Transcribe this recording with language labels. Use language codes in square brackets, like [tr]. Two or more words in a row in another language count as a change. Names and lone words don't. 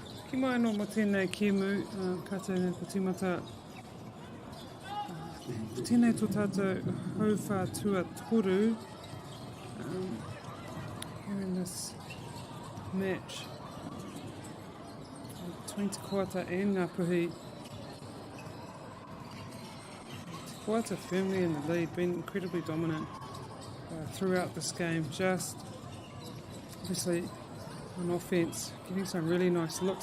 [mi] Ki mai anō mo tēnei kēmu, ka tēnei ko tīmata. Ko tēnei tō tātou hauwha tua toru [en] here in this match between Te Koata and Ngāpuhi. Te Koata firmly in the lead, been incredibly dominant throughout this game, just obviously on offence, getting some really nice looks.